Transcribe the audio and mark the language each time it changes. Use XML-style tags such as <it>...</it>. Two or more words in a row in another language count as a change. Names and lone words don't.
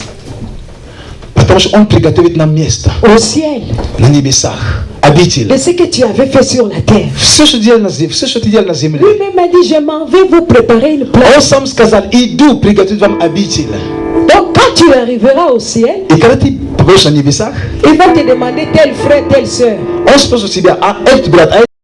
<ru>Потому что Он приготовит нам место</ru> <fr>au ciel</fr> <ru>на небесах, обитель.</ru> <fr>de ce que tu avais fait sur la terre.</fr> <ru>Все, что ты делал на земле.</ru> <fr>Lui-même a dit, je m'en vais vous préparer une</fr> <ru>Он</ru> <fr>place.</fr> <ru>сам сказал, иду приготовить вам обитель.</ru> <fr>Donc quand tu arriveras au ciel,</fr> <ru>И когда ты побудешь на небесах,</ru> <fr>il va te demander tel frère, telle soeur.</fr> <ru>Он спросит тебя, а этот брат, а</ru>